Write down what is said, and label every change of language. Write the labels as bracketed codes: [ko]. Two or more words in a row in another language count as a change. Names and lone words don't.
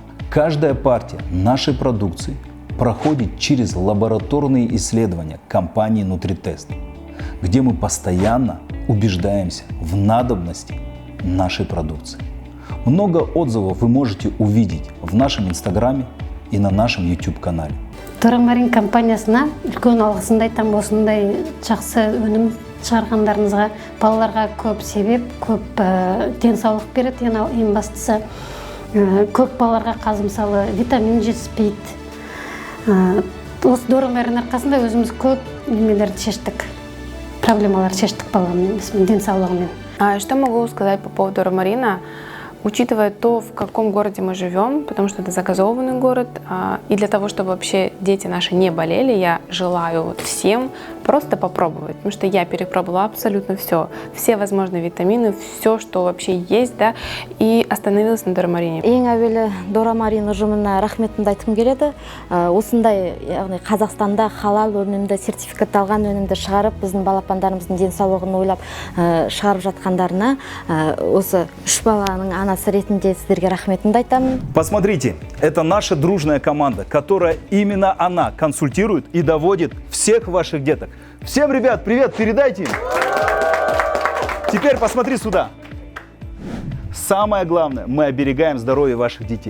[ru] Каждая партия нашей продукции проходит через лабораторные исследования компании Нутритест, где мы постоянно убеждаемся в надобности нашей продукции. Много отзывов вы можете увидеть в нашем инстаграме и на нашем YouTube канале. [kk] Дора Марин компаниясына үлкен алғысымды айтамын, осындай жақсы өнім шығарғандарыңызға. Балаларға көп себеп, көп денсаулық береді. Ең бастысы көп балаларға қазір мысалы витамин жетіспейді. Осы Дора Марин арқасында өзіміз көп немелерді шештік, проблемаларды шештік баламның денсаулығымен. [ru] Что могу сказать по поводу Дора Марина? Учитывая то, в каком городе мы живем, потому что это загазованный город, и для того, чтобы вообще дети наши не болели, я желаю всем просто попробовать, потому что я перепробовала абсолютно все возможные витамины, все, что вообще есть, да, и остановилась на Дора Марине. [kk] Ең әуелі Дора Марин ұжымына рахметімді айтқым келеді. Осындай, яғни Қазақстанда халал өнімді, сертификатталған өнімді шығарып, біздің балапандарымыздың денсаулығын ойлап шығарып жатқандарына, осы 3 баланың анасы ретінде сіздерге рахметімді айтамын. [ru] Посмотрите, это наша дружная команда, которая именно она консультирует и доводит всех ваших деток. Всем, ребят, привет, передайте им. Теперь посмотри сюда. Самое главное, мы оберегаем здоровье ваших детей.